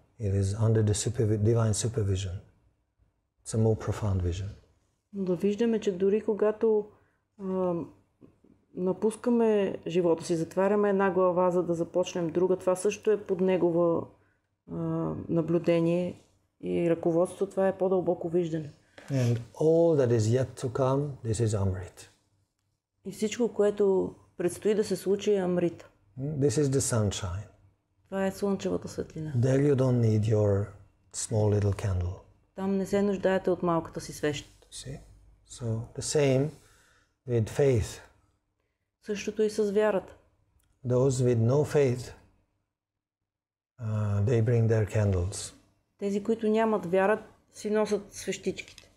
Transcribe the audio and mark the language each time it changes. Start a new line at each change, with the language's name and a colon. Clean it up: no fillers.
English: It is under the divine supervision. It's a more profound vision.
Bulgarian: Но да виждаме, че дори когато напускаме живота си, затваряме една глава, за да започнем друга, това също е под Негова наблюдение и ръководство. Това е по-дълбоко виждане.
English: And all that is yet to come, this is Amrit.
Bulgarian: И всичко, което предстои да се случи, е Амрита.
English: This is the sunshine.
Bulgarian: Това е слънчевата светлина.
English: There you don't need your small little candle.
Bulgarian: Там не се нуждаете от малката си свещ.
English: See? So the same with faith.
Bulgarian: Същото и с вярата.
English: Those with no faith, they bring their candles.
Bulgarian: Тези, които нямат вяра, си носят свещичките.